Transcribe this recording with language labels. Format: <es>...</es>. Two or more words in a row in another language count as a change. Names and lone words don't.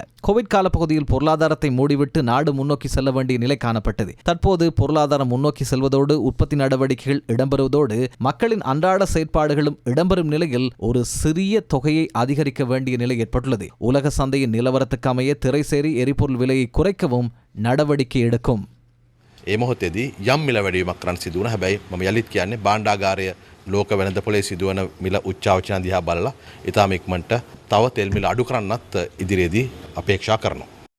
<ta>கோவிட் கால பகுதியில் பொருளாதாரத்தை மூடிவிட்டு நாடு முன்னோக்கி செல்ல வேண்டிய நிலை காணப்பட்டது. தற்போது பொருளாதாரம் முன்னோக்கி செல்வதோடு உற்பத்தி நடவடிக்கைகள் இடம்பெறுவதோடு மக்களின் அன்றாட செயற்பாடுகளும் இடம்பெறும் நிலையில் ஒரு சிறிய தொகையை அதிகரிக்க வேண்டிய நிலை ஏற்பட்டுள்ளது. உலக சந்தையின் நிலவரத்துக்கு அமைய திரைசேரி எரிபொருள் விலையை குறைக்கவும் நடவடிக்கை எடுக்கும்.</ta> <si>ඒ මොහොතේදී යම් මිල වැඩිවීමක් කරන්න සිදු වුණා. හැබැයි මම යලිත් කියන්නේ භාණ්ඩාගාරය ලෝක වෙළඳ පොලේ සිදුවන මිල උච්චාවචන දිහා බලලා ඊටාම ඉක්මනට තව තෙල් මිල අඩු කරන්නත් ඉදිරියේදී අපේක්ෂා කරනවා.</si>